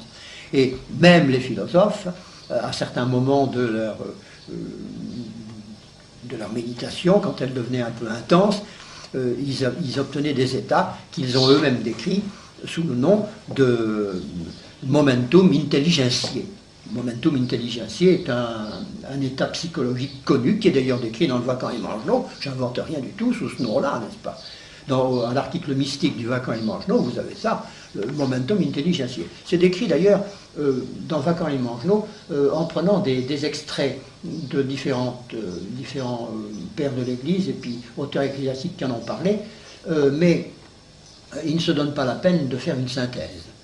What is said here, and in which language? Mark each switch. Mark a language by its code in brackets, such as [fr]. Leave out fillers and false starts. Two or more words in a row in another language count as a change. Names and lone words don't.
[fr] Et même les philosophes, à certains moments de leur méditation, quand elle devenait un peu intense, ils obtenaient des états qu'ils ont eux-mêmes décrits sous le nom de [la] momentum intelligentiae. Momentum intelligentiae [fr] est un état psychologique connu, qui est d'ailleurs décrit dans le Vacant et Mangenot. J'invente rien du tout sous ce nom-là, n'est-ce pas? Dans l'article mystique du Vacant et Mangenot, vous avez ça, le [la] momentum intelligentiae. [fr] C'est décrit d'ailleurs dans Vacant et Mangenot en prenant des extraits de différents pères de l'Église et puis auteurs ecclésiastiques qui en ont parlé, mais ils ne se donnent pas la peine de faire une synthèse.